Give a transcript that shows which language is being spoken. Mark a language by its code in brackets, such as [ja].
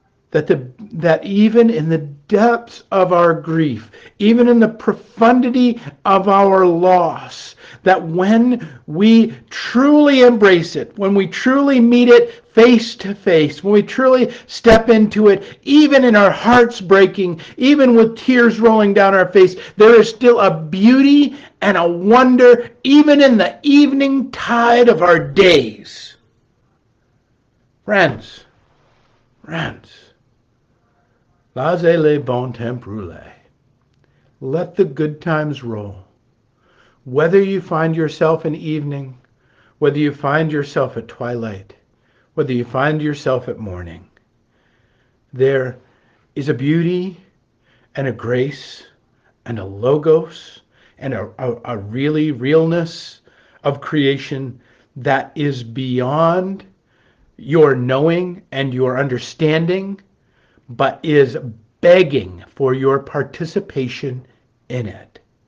[en] That even in the depths of our grief, even in the profundity of our loss, that when we truly embrace it, when we truly meet it face to face, when we truly step into it, even in our hearts breaking, even with tears rolling down our face, there is still a beauty and a wonder, even in the evening tide of our days. Friends, [fr] Laissez les bon temps rouler. [en] Let the good times roll. Whether you find yourself in evening, whether you find yourself at twilight, whether you find yourself at morning, there is a beauty and a grace and a logos and a really realness of creation that is beyond your knowing and your understanding, but is begging for your participation in it.